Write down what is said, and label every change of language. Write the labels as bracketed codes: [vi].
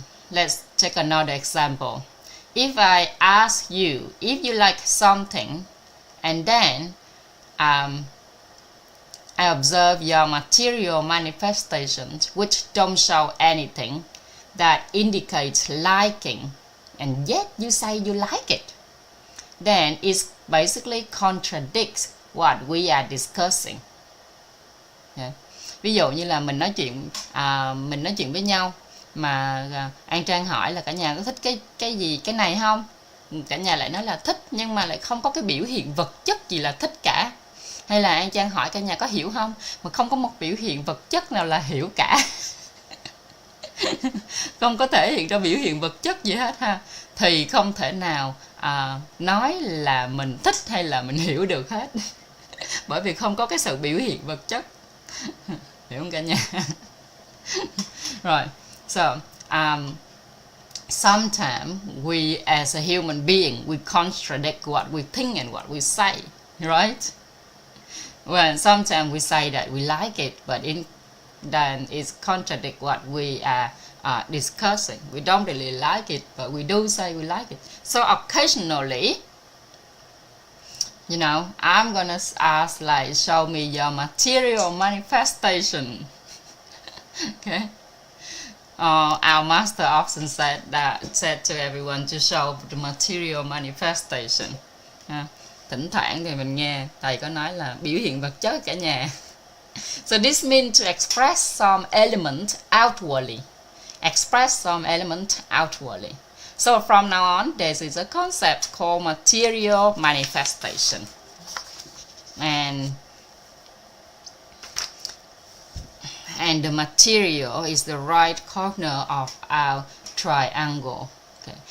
[en] Let's take another example. If I ask you if you like something, and then I observe your material manifestations which don't show anything that indicates liking, and yet you say you like it, then it basically contradicts what we are discussing. Okay. [vi] Ví dụ như là mình nói chuyện với nhau mà An Trang hỏi là cả nhà có thích cái gì, cái này không? Cả nhà lại nói là thích, nhưng mà lại không có cái biểu hiện vật chất gì là thích cả. Hay là An Trang hỏi cả nhà có hiểu không, mà không có một biểu hiện vật chất nào là hiểu cả. Không có thể hiện ra biểu hiện vật chất gì hết ha, thì không thể nào nói là mình thích hay là mình hiểu được hết. Bởi vì không có cái sự biểu hiện vật chất. Hiểu không cả nhà? Rồi, [en] so sometimes we as a human being we contradict what we think and what we say, right? Well, sometimes we say that we like it, but then it contradict what we are discussing. We don't really like it, but we do say we like it. So occasionally, you know, I'm gonna ask like, show me your material manifestation. Okay. Our master often said to everyone to show the material manifestation. [vi] Thỉnh thoảng thì mình nghe thầy có nói là biểu hiện vật chất cả nhà. [en] So this means to express some element outwardly. Express some element outwardly. So from now on, this is a concept called material manifestation. And the material is the right corner of our triangle. Okay.